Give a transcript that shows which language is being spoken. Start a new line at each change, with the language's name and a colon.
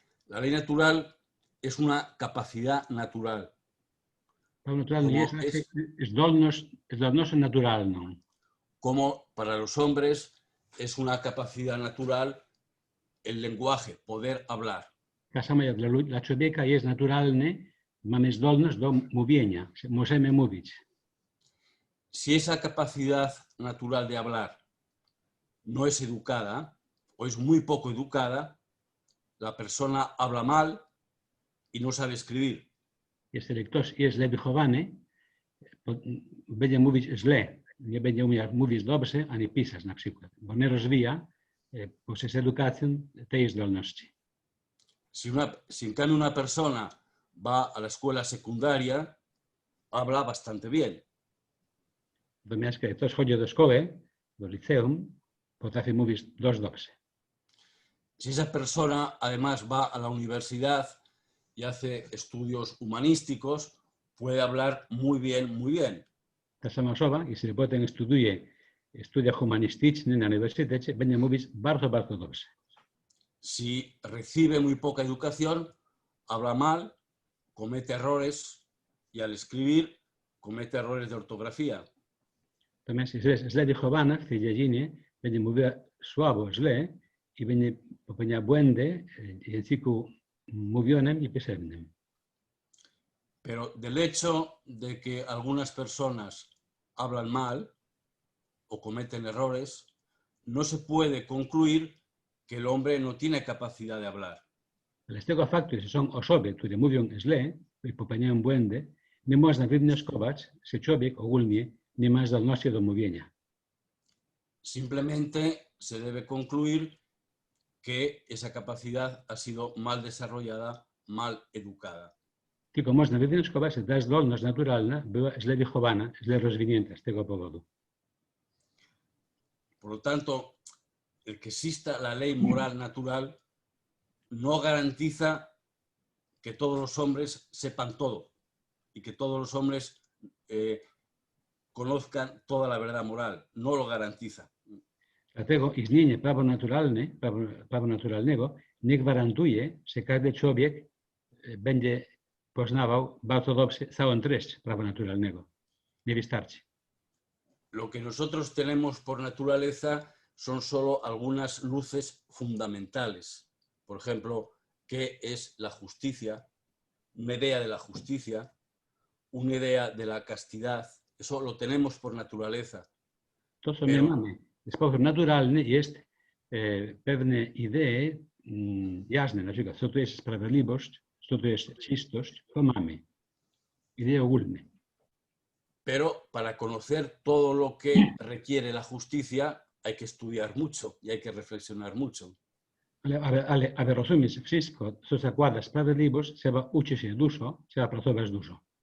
Spanish: La ley natural es una capacidad natural.
Polish: Prawo naturalne jest zdolnością naturalną.
Spanish: Como para los hombres es una capacidad natural el lenguaje, poder hablar.
Polish: Tak samo jak dla człowieka jest naturalne, mamy zdolność do mówienia, możemy mówić.
Spanish: Si esa capacidad natural de hablar no es educada o es muy poco educada, la persona habla mal y no sabe escribir.
Polish: Jeżeli ktoś jest źle wychowany, będzie mówić źle, nie będzie umiał mówić dobrze, ani pisać na przykład, bo nie rozwija poprzez edukację tej zdolności.
Spanish: Si en cambio una persona va a la escuela secundaria, habla bastante bien.
Polish: Natomiast kiedy ktoś chodzi do szkoły, do liceum, potrafi mówić dość dobrze.
Spanish: Si esa persona además va a la universidad y hace estudios humanísticos, puede hablar muy bien, muy bien.
Polish: Ta sama osoba, jeśli potem studia humanistyczne na uniwersytecie, będzie mówić bardzo, bardzo dobrze.
Spanish: Si recibe muy poca educación, habla mal, comete errores y al escribir comete errores de ortografía.
Polish: Natomiast jeżeli jest źle wychowana w tej dziedzinie, będzie mówiła słabo, źle i będzie popełniała błędy w języku mówionym i pisemnym.
Spanish: Pero del hecho de que algunas personas hablan mal o cometen errores, no se puede concluir que el hombre no tiene capacidad de hablar.
Polish: Ale z tego faktu, że są osoby, które mówią źle i popełniają błędy, nie można wywnioskować, że człowiek ogólnie nie ma zdolności do mówienia.
Spanish: Simplemente se debe concluir que esa capacidad ha sido mal desarrollada, mal educada.
Polish: Tylko można wywnioskować, że ta zdolność naturalna była źle wychowana, źle rozwinięta z tego powodu.
Spanish: Por lo tanto, el que exista la ley moral natural no garantiza que todos los hombres sepan todo y que todos los hombres conozcan toda la verdad moral. No lo garantiza.
Polish: Dlatego istnienie prawa naturalnego nie gwarantuje, że każdy człowiek będzie poznawał bardzo dobrze całą treść prawa naturalnego. Nie wystarczy.
Spanish: Lo que nosotros tenemos por naturaleza son solo algunas luces fundamentales. Por ejemplo, ¿qué es la justicia? Una idea de la justicia, una idea de la castidad. Eso lo tenemos por naturaleza.
Polish: To, co my mamy w sposób naturalny, jest pewne idee jasne, na przykład co to jest sprawiedliwość, co to jest czystość, to mamy. Idee ogólne.
Spanish: Pero para conocer todo lo que requiere la justicia hay que estudiar mucho y hay que reflexionar mucho.
Polish: Ale aby rozumieć wszystko, co zakłada sprawiedliwość, trzeba uczyć się dużo, trzeba pracować dużo.